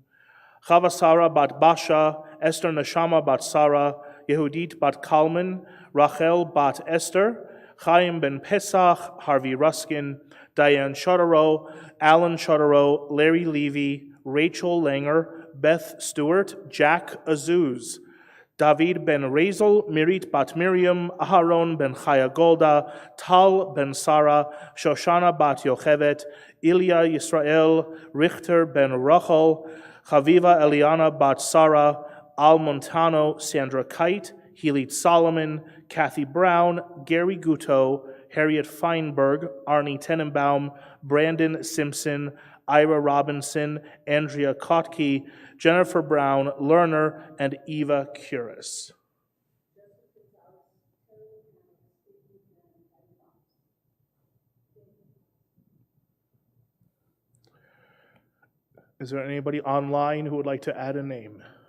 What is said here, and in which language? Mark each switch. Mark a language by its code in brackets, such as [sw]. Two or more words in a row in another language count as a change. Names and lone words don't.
[en] Chava Sarah bat Basha, Esther Neshama bat Sarah, Yehudit bat Kalman, Rachel bat Esther, Chaim ben Pesach, Harvey Ruskin, Diane Shotaro, Alan Shotaro, Larry Levy, Rachel Langer, Beth Stewart, Jack Azuz, David ben Razel, Mirit bat Miriam, Aharon ben Chaya Golda, Tal ben Sarah, Shoshana bat Yochevet, Ilya Yisrael, Richter ben Rachel, Chaviva Eliana bat Sarah, Al Montano, Sandra Kite, Healy Solomon, Kathy Brown, Gary Guto, Harriet Feinberg, Arnie Tenenbaum, Brandon Simpson, Ira Robinson, Andrea Kotke, Jennifer Brown, Lerner, and Eva Curis. Is there anybody online who would like to add a name?